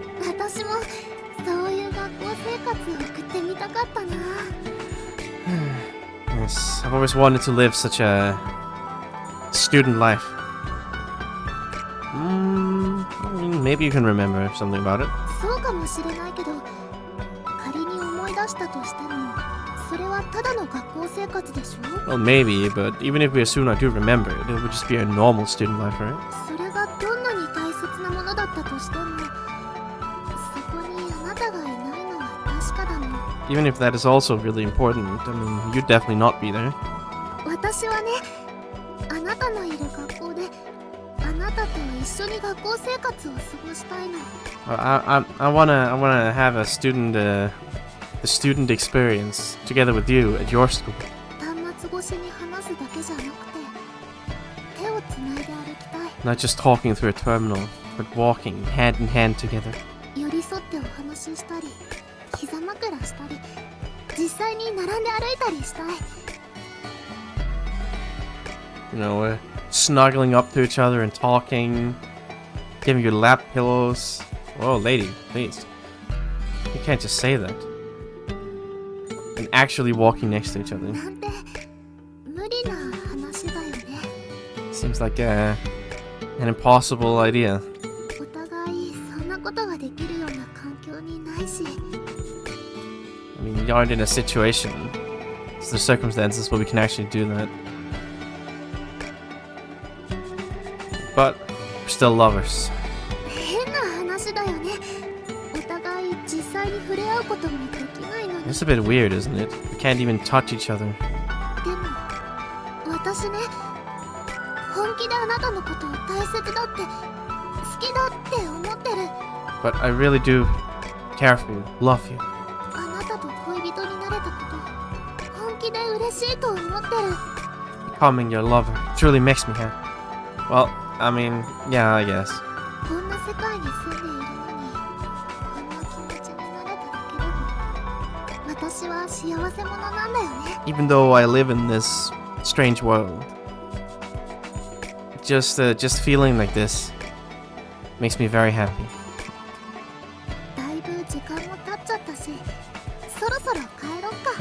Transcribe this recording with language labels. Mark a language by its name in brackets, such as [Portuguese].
[Japanese] 私もそういう学校生活を送ってみたかったな。 [English] Yes, I've always wanted to live such a student life. I mean, maybe you can remember something about it. [Japanese] そうかもしれないけど、仮に思い出したとしても、それはただの学校生活でしょ？ [English] Well, maybe, but even if we assume I do remember it, it would just be a normal student life, right? [Japanese] それがどんなに大切なものだったとしても、そこにあなたがいないのは確かだもん。 [English] Even if that is also really important, I mean, you'd definitely not be there. [Japanese] 私はね、あなたのいる学校で、あなたと一緒に学校生活を過ごしたいの。 [English] I wanna have a student, the student experience together with you at your school. [Japanese] 端末越しに話すだけじゃなくて、手をつないで歩きたい。 [English] Not just talking through a terminal, but walking hand in hand together. [Japanese] 寄り添ってお話ししたり、膝枕したり、実際に並んで歩いたりしたい。 [English] You know, snuggling up to each other and talking, giving you lap pillows. Whoa, lady, please. You can't just say that. And actually walking next to each other. [Japanese] なんて無理な話だよね。 [English] Seems like an impossible idea. [Japanese] お互いそんなことができるような環境にないし。 [English] I mean, you aren't in a situation. It's the circumstances where we can actually do that. But we're still lovers. [Japanese] 変な話だよね。お互い実際に触れ合うこともできないのに。 [English] It's a bit weird, isn't it? We can't even touch each other. [Japanese] でも私ね、本気であなたのことを大切だって、好きだって思ってる。 [English] But I really do care for you, love you. [Japanese] あなたと恋人になれたこと、本気で嬉しいと思ってる。 [English] Becoming your lover truly makes me happy. Well, I mean, yeah, I guess. [Japanese] こんな世界に住んでいるのに、こんな気持ちになれただけでも、私は幸せ者なんだよね。 [English] Even though I live in this strange world, just feeling like this makes me very happy. [Japanese] だいぶ時間も経っちゃったし、そろそろ帰ろっか。